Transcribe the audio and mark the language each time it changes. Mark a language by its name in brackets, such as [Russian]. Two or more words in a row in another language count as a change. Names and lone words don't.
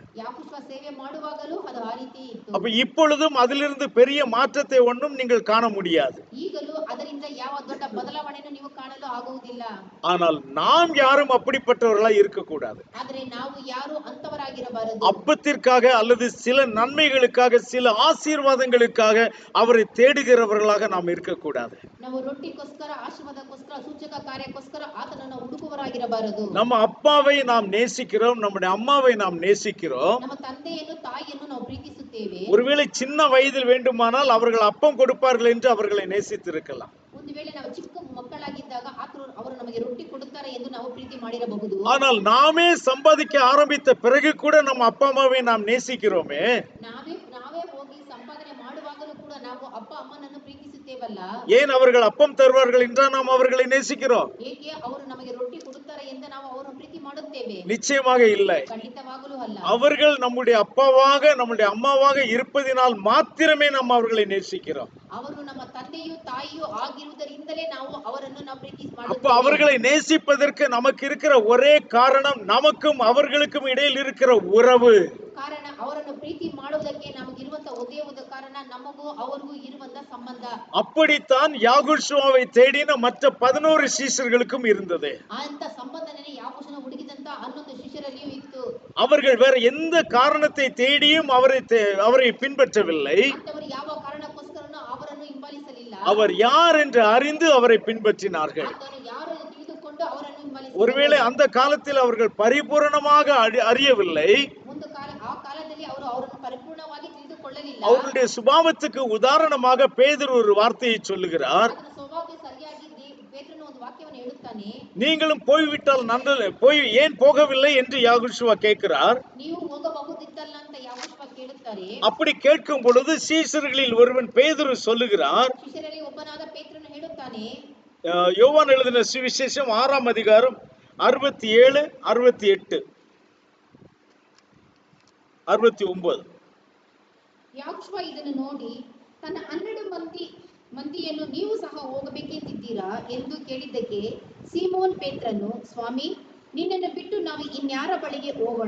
[Kannada] ಯಾಕೋಬ ಸೇವೆ ಮಾಡುವಾಗಲೂ ಅದು ಆ ರೀತಿ ಇತ್ತು. [Tamil] அப்ப இப்பொழுதும் அதிலிருந்து பெரிய மாற்றத்தை ஒன்றும் நீங்கள் காண முடியாது. [Kannada] ಈಗಲೂ ಅದರಿಂದ ಯಾವ ದೊಡ್ಡ ಬದಲಾವಣೆಯನ್ನು ನೀವು ಕಾಣಲು ಆಗುವುದಿಲ್ಲ. [Tamil] ஆனால் நாம் யாரும் அப்படிப்பட்டவர்களாய் இருக்கக்கூடாது. [Kannada] ಆದರೆ ನಾವು ಯಾರು ಅಂತವರಾಗಿರಬಾರದು. [Tamil] அப்பத்திற்காக அல்லது சில நன்மைகளுக்காக சில ஆசீர்வாதங்களுக்காக அவரை தேடுகிறவர்களாக நாம் இருக்கக்கூடாது. [Kannada] ನಾವು ರೊಟ್ಟಿಗೋಸ್ಕರ, ಆಶೀರ್ವಾದಕ್ಕೋಸ್ಕರ, ಸೂಚಕ ಕಾರ್ಯಕ್ಕೋಸ್ಕರ ಆತನನ್ನು ಹುಡುಕುವವರಾಗಿರಬಾರದು. [Tamil] நம்ம அப்பாவை நாம் நேசிக்கிறோம், நம்முடைய அம்மாவை நாம் நேசிக்கிறோம். [Kannada] ನಮ್ಮ ತಂದೆಯನ್ನು ತಾಯಿಯನ್ನು ನಾವು ಪ್ರೀತಿಸುತ್ತೇವೆ. [Tamil] ஒருவேளை சின்ன வயதில் வேண்டுமானால் அவர்கள் அப்பம் கொடுப்பார்கள் என்று அவர்களை நேசித்திருக்கலாம். [Kannada] ಒಂದು ವೇಳೆ ನಾವು ಚಿಕ್ಕ ಮಕ್ಕಳಾಗಿದ್ದಾಗ ಅವರು ನಮಗೆ ರೊಟ್ಟಿ ಕೊಡುತ್ತಾರೆ ಎಂದು ನಾವು ಪ್ರೀತಿ ಮಾಡಿರಬಹುದು. [Tamil] ஆனால் நாமே சம்பாதிக்க ஆரம்பித்த பிறகு கூட நம்ம அப்பா அம்மாவை நாம் நேசிக்கிறோமே. [Kannada] ನಾವೇ ಹೋಗಿ ಸಂಪಾದನೆ ಮಾಡುವಾಗಲೂ ಕೂಡ ನಾವು ಅಪ್ಪ ಅಮ್ಮನನ್ನು ಪ್ರೀತಿಸುತ್ತೇವಲ್ಲ. [Tamil] ஏன் அவர்கள் அப்பம் தருவார்கள் என்றால் நாம் அவர்களை நேசிக்கிறோம்? [Kannada] ಏಕೆ ಅವರು ನಮಗೆ ರೊಟ್ಟಿ ಕೊಡುತ್ತಾರೆ ಎಂದು ನಾವು ಅವರನ್ನು ಪ್ರೀತಿ ಮಾಡುತ್ತೇವೆ? [Tamil] நிச்சயமாக இல்லை. [Kannada] ಖಂಡಿತವಾಗಲೂ ಅಲ್ಲ. [Tamil] அவர்கள் நம்முடைய அப்பாவாக நம்முடைய அம்மாவாக இருப்பதினால் மாத்திரமே நாம் அவர்களை நேசிக்கிறோம். [Kannada] ಅವರು ನಮ್ಮ ತಂದೆಯೂ ತಾಯಿಯೂ ಆಗಿರುವುದರಿಂದಲೇ ನಾವು ಅವರನ್ನು ಪ್ರೀತಿ [Tamil] அப்ப [Kannada] ಮಾಡುತ್ತೇವೆ. [Tamil] அவர்களை நேசிப்பதற்கு நமக்கு இருக்கிற ஒரே காரணம் நமக்கும் அவர்களுக்கும் இடையில் இருக்கிற உறவு. [Kannada] ಕಾರಣ ಅವರನ್ನು ಪ್ರೀತಿ ಮಾಡುವುದಕ್ಕೆ ನಮಗಿರುವಂತ ಒಂದೇ ಒಂದು ಕಾರಣ ನಮಗೂ ಅವರಿಗೂ ಇರುವಂತ ಸಂಬಂಧ. [Tamil] அப்படித்தான் யாகுஷ்வாவை தேடின மற்ற 11 சீஷர்களுக்கும் இருந்தது. [Kannada] ಅಂತ ಸಂಬಂಧನೇ ಯಾಕೋಬನ ಹುಡುಕಿದಂತ 11 ಶಿಷ್ಯರಲ್ಲಿಯೂ ಇತ್ತು. [Tamil] அவர்கள் வேற எந்த காரணத்தை தேடியும் அவரை பின்பற்றவில்லை. [Kannada] ಅಂತವರು ಯಾವ ಕಾರಣಕ್ಕೋಸ್ಕರನೂ ಅವರನ್ನು ಹಿಂಬಾಲಿಸಲಿಲ್ಲ. [Tamil] அவர் யார் என்று அறிந்து அவரை பின்பற்றினார்கள். [Kannada] ಆತನು ಯಾರು ಎಂದು ತಿಳಿದುಕೊಂಡು ಅವರನ್ನು ಹಿಂಬಾಲಿಸಿದರು. [Tamil] ஒருவேளை அந்த காலத்தில் அவர்கள் பரிபூரணமாக அறியவில்லை. [Kannada] ಆ ಕಾಲದಲ್ಲಿ ಅವರು ಅವರನ್ನು ಪರಿಪೂರ್ಣವಾಗಿ ತಿಳಿದುಕೊಳ್ಳಲಿಲ್ಲ. [Tamil] அவருடைய சுபாவத்துக்கு உதாரணமாக பேதுரு ஒரு வார்த்தையை சொல்லுகிறார். [Kannada] ಅದರ ಸ್ವಭಾವಕ್ಕೆ ಸರಿಯಾಗಿ ಪೇತ್ರನು ಒಂದು ವಾಕ್ಯವನ್ನು ಹೇಳುತ್ತಾನೆ. [Tamil] நீங்களும் போய்விட்டால் நல்லது, ஏன் போகவில்லை என்று யாகுஷ்வா கேட்கிறார். [Kannada] ನೀವು ಹೋಗಬಹುದಿತ್ತಲ್ಲ ಅಂತ ಯಾಕೋಬ ಕೇಳುತ್ತಾರೆ. [Tamil] அப்படி கேட்கும் பொழுது சீஷர்களில் ஒருவன் பேதுரு சொல்லுகிறார். [Kannada] ಶಿಷ್ಯರಲ್ಲಿ ಒಬ್ಬನಾದ ಪೇತ್ರನು ಹೇಳುತ್ತಾನೆ. [Tamil] யோவான் எழுதின சுவிசேஷம் 6ஆம் அதிகாரம் 67, 68, 69. [Kannada] ಯಾಕೋಬ ಇದನ್ನು ನೋಡಿ ತನ್ನ 12 ಮಂದಿಯನ್ನು ನೀವು ಸಹ ಹೋಗಬೇಕೆಂದಿದ್ದೀರಾ ಎಂದು ಕೇಳಿದ್ದಕ್ಕೆ ಸೀಮೋನ್ ಪೇತ್ರನು, ಸ್ವಾಮಿ, ನಿನ್ನನ್ನು ಬಿಟ್ಟು ನಾವು ಇನ್ಯಾರ ಬಳಿಗೆ ಹೋಗೋಣ?